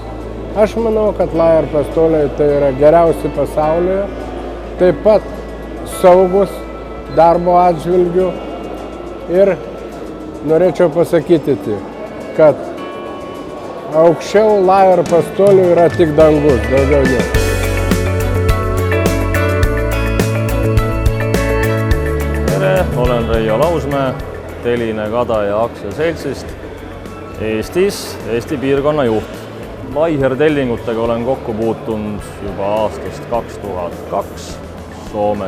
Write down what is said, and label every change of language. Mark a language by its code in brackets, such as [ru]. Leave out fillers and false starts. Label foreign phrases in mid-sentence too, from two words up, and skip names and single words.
[lt] Aš manau, kad Layer pastoliai tai yra geriausi pasaulyje, taip pat saugus darbo atžvilgių, ir norėčiau pasakyti, kad aukščiau Layer pastolių yra tik dangus, daugiau ne. [et] Tere, olen Reijo Lausmäe, Teline Kadaja aktsiaseltsist Eestis, Eesti piirkonna juht. Layer tellingutega olen kokku puutunud juba aastast 2002 Soomes.